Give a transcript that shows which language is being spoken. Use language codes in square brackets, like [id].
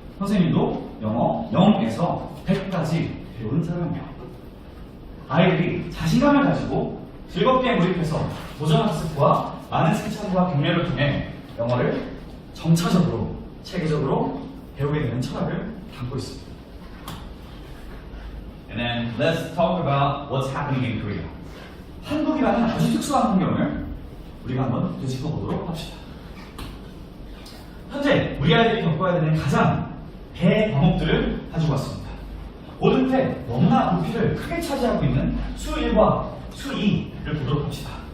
[ko] 선생님도 영어 0에서 100까지 배우는 사람이에요. 아이들이 자신감을 가지고 즐겁게 몰입해서 도전학습과 많은 실천과 경례를 통해 영어를 점차적으로 체계적으로 배우게 되는 철학을 담고 있습니다. [en] And then let's talk about what's happening in Korea. [ko] 한국이라는 아주 특수한 환경을 우리가 한번 되짚어보도록 합시다. 현재 우리 아이들이 겪어야 되는 가장 대과목들을 가지고 왔습니다. 모든 때 너무나 부피를 크게 차지하고 있는 수1과 수2를 보도록 합시다.